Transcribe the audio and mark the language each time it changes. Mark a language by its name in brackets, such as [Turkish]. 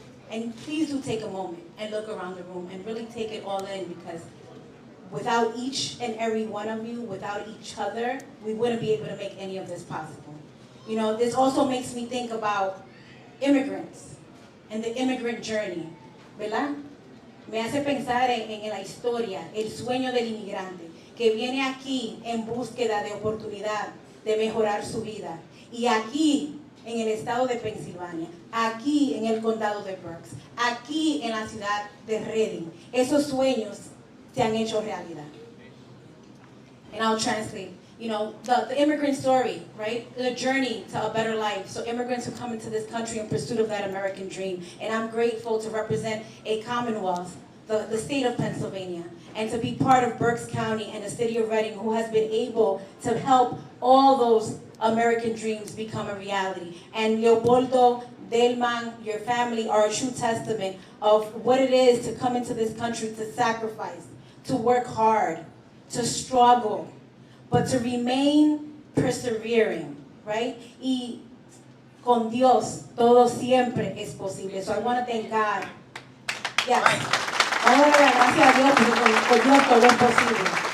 [English] And please do take a moment and look around the room and really take it all in, because without each and every one of you, without each other, we wouldn't be able to make any of this possible. You know, this also makes me think about immigrants and the immigrant journey, ¿verdad? [Spanish] Me hace pensar en la historia, el sueño del inmigrante, que viene aquí en búsqueda de oportunidad, de mejorar su vida. Y aquí, en el estado de Pensilvania, aquí en el condado de Berks, aquí en la ciudad de Reading, esos sueños se han hecho realidad. [English] And I'll translate. You know, the immigrant story, right? The journey to a better life. So immigrants who come into this country in pursuit of that American dream. And I'm grateful to represent a commonwealth the state of Pennsylvania, and to be part of Berks County and the city of Reading, who has been able to help all those American dreams become a reality. And Leopoldo, Delman, your family are a true testament of what it is to come into this country, to sacrifice, to work hard, to struggle, but to remain persevering, right? [Spanish] Y con Dios, todo siempre es posible. [English] So I want to thank God. Yes. [Spanish] Vamos a dar gracias a Dios porque con Dios todo es posible.